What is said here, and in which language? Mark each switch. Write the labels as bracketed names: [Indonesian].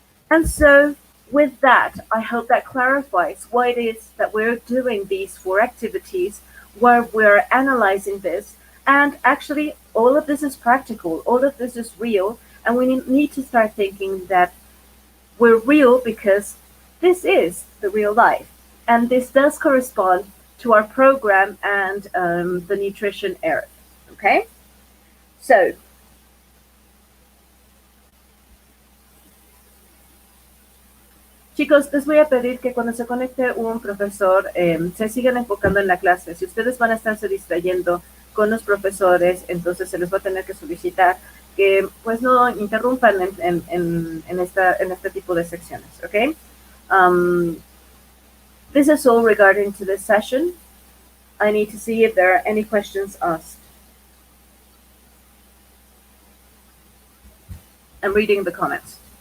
[English] And so, with that, I hope that clarifies why it is that we're doing these four activities, where we're analyzing this, and actually, all of this is practical, all of this is real, and we need to start thinking that we're real because this is the real life. And this does correspond to our program and the nutrition area. Okay? [Spanish] So, chicos, les voy a pedir que cuando se conecte un profesor se sigan enfocando en la clase. Si ustedes van a estarse distrayendo con los profesores, entonces se les va a tener que solicitar que pues no interrumpan en este tipo de secciones, ¿ok? [English] This is all regarding to this session. I need to see if there are any questions asked. I'm reading the comments.